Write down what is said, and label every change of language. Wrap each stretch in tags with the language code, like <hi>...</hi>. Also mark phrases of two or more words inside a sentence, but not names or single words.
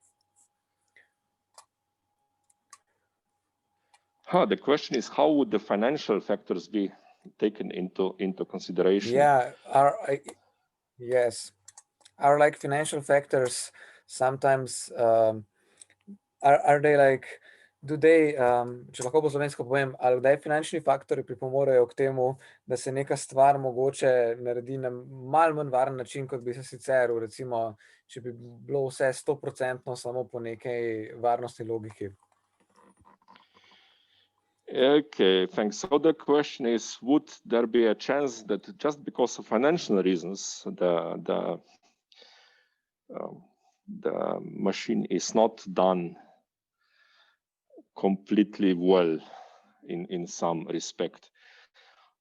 <en>The question is, how would the financial factors be taken into consideration? Yeah, yes. Are like financial factors sometimes, are they like, do they,</en> <sl>če lahko po slovensko povem, ali kdaj finančni faktori pripomorejo k temu, da se neka stvar mogoče naredi na malo manj varen način, kot bi se sicer, recimo, če bi bilo vse 100% samo po nekaj varnostni logiki?</sl> <en>Okay, thanks. So the question is, would there be a chance that just because of financial reasons, the machine is not done completely well in some respect?</en>